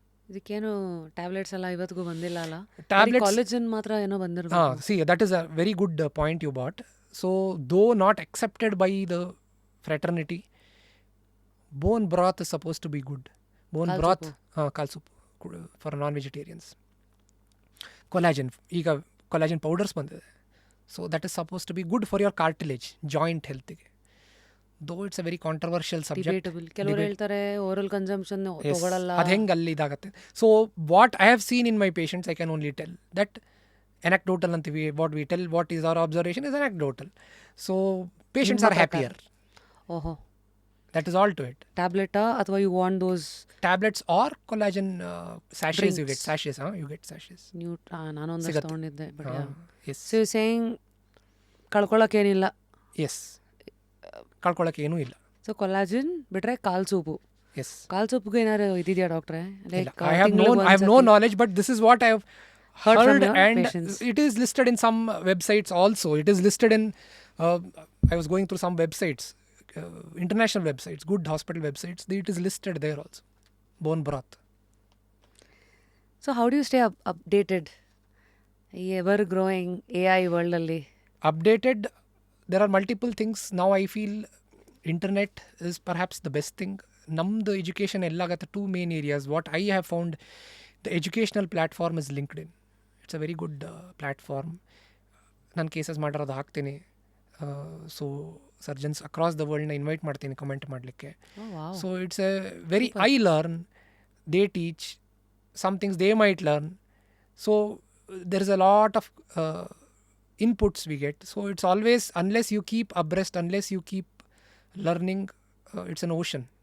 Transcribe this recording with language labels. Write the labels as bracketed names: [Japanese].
[Kannada] ಇದಕ್ಕೇನು ಟ್ಯಾಬ್ಲೆಟ್ಸ್ ಎಲ್ಲ ಇವತ್ತಿಗೂ ಬಂದಿಲ್ಲ ಅಲ್ಲ? [English] Tablets- [Kannada] ಕಾಲೇಜನ್ ಮಾತ್ರ ಏನೋ ಬಂದಿರ್ಬೇಕು. [English] See, that is a very good point you brought. So, though not accepted by the fraternity, bone broth is supposed to be good. Bone [Kannada] Kal [English] broth, soup. kal soup for non-vegetarians. Collagen, ಈಗ collagen powders ಬಂದಿದೆ. So, that is supposed to be good for your cartilage, joint health. Though it's a very controversial subject. Debatable. [Kannada] ಕೆಲವರು ಹೇಳ್ತಾರೆ [English] oral consumption Yes, [Kannada] ತಗೊಳಲ್ಲ. ಅದು ಹೆಂಗೆ ಅಲ್ಲಿ ಇದಾಗುತ್ತೆ. [English] So what I have seen in my patients I can only tell that anecdotal ಅಂತೀವಿ, what we tell, what is our observation is anecdotal. So patients are happier. ಓಹೋ, that is all to it. [Kannada] ಟ್ಯಾಬ್ಲೆಟಾ ಅಥವಾ [English] You want those tablets R collagen ಸ್ಯಾಶೇಸ್, you get Drinks. ಸ್ಯಾಶೇಸ್. You get ಸ್ಯಾಶೇಸ್. [Kannada] ನಾನೊಂದಷ್ಟು ಸಿಗತ್ತೆ. ತೊಗೊಂಡಿದ್ದೆ. But [English] yes so you saying [Kannada] ಕಳ್ಕೊಳಕ್ಕೇನಿಲ್ಲ. S, ಕಳ್ಕೊಳ್ಳೋಕೆ ಏನೂ ಇಲ್ಲ. So collagen ಬಿಟ್ರೆ ಕಾಲ್ soup. [English] yes, [Kannada] ಕಾಲ್ ಸೂಪ್ಗೂ ಏನಾರು ಇದಿದೆಯಾ ಡಾಕ್ಟ್ರೆ? [English] I have no knowledge, but this is what I have Heard from heard, your and patients. it is listed in some websites also. It is listed in, I was going through some websites, international websites, good hospital websites. It is listed there also. Bone broth. So how do you stay updated ಈ ever growing AI ವರ್ಲ್ಡಲ್ಲಿ? Updated, there are multiple things. Now I feel internet is perhaps the best thing. [Kannada] Namdu education ellagata [English] two main areas. What I have found, the educational platform is LinkedIn. It's a very good platform. [Kannada] ನಾನು cases ಮಾಡಿರೋದು ಹಾಕ್ತೀನಿ. So [English] surgeons across the ವರ್ಲ್ಡ್ನ [Kannada] invite ಮಾಡ್ತೀನಿ comment ಮಾಡಲಿಕ್ಕೆ. [English] So it's a very, I learn, they teach, some things they might learn. So there is a lot of inputs we get. So it's always, unless you keep abreast, unless you keep learning, it's an ocean.